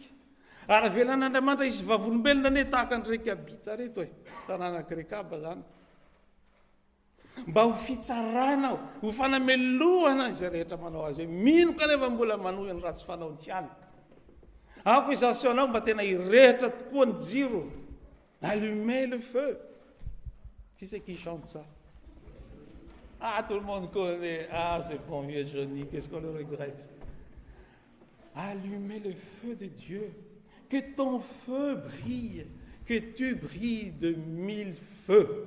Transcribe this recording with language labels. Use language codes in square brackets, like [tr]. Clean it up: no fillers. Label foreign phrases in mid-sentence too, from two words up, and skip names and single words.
[mg] Ary velan'Andriamanitra isy vavolombelona ane tahaka ny Rekabita reto e, tanànan'i Rekaba zany. Mba ho fitsarana ho fanamelohana izay rehetra manao azy hoe mino kanefa mbola manohy ny ratsy fanaony ihany. Accusation mba tena irehitra tokoa ny jiro. [fr] Allumez le feu. Qui c'est qui chante ça? Ah, tout le monde connaît. Ah, c'est bon vieux Johnny, qu'est-ce qu'on le regrette. Allumez le feu de Dieu. Que ton feu brille, que tu brilles de 1000 feux.